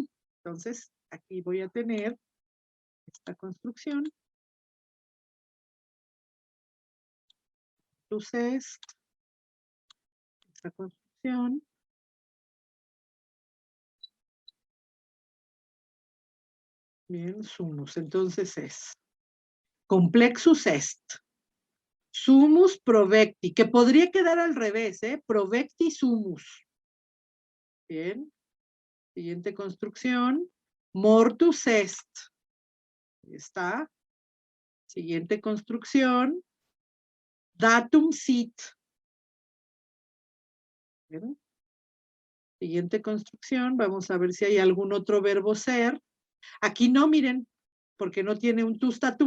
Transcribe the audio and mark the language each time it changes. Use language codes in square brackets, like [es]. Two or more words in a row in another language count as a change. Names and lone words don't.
[es] Entonces, aquí voy a tener esta construcción. Entonces, esta construcción. Bien, sumus. Entonces es [la] complexus est. Sumus provecti, [es] que podría quedar al revés, [la] provecti sumus. [es] Bien. Siguiente construcción. [la] Mortus est. [es] Ahí está. Siguiente construcción. [la] Datum sit. [es] Bien. Siguiente construcción, vamos a ver si hay algún otro verbo ser. Aquí no, miren, porque no tiene un tustatum.